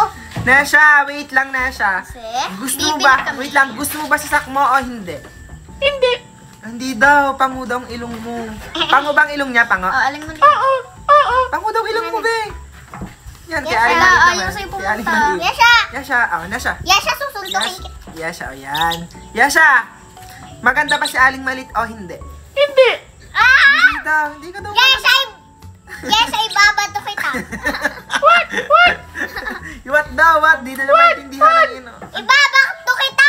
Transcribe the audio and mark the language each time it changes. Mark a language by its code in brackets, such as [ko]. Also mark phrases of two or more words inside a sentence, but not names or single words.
[tl] Nesha, wait lang Nesha. Kasi, Gusto mo bibili ba? kami. Wait lang, gusto mo ba si Sakmo o hindi? Hindi. Hindi daw, pango daw ang ilong mo. Pango bang ilong niya, pango? Oh, alam mo na. Oo. Pango daw ilong mo, be. Yan, kay Yesha, Aling Maliit naman. ayaw sa'yo Kay Aling pumunta. Maliit. Yesha! Yesha, Nesha. Yesha, susuntukin kita. Yesha, o yan. Yesha, maganda ba si Aling Maliit o hindi? Hindi. Hindi daw, hindi ka daw. Yesha, ibabato kita. What daw, what? Di na maintindihan ng ino. Ibabato kita!